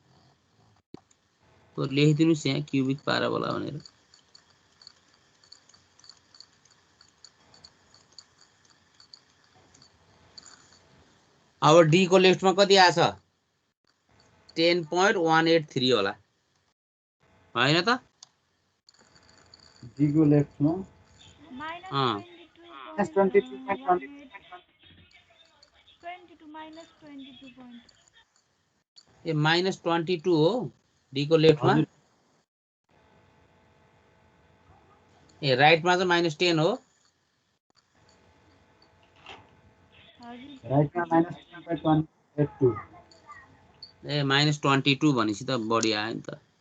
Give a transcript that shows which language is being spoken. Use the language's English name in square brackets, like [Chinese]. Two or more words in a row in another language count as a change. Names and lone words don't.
[Nepali] तो लेखिदिनुस् यहाँ [English] cubic parabola [Nepali] भनेर। अब डी को लेफ्टमा कति आछ? 10.183 होला हैन त? [Hindi] डी को लेफ्ट में [English] minus Minus 22 minus 22 point. [Nepali] ए -22 हो डी को लेफ्टमा। हजुर ए राइटमा चाहिँ -10 हो। हजुर [Hindi] राइट में minus 2.182 [Nepali] ए -22 भनेपछि त बढी आयो नि त।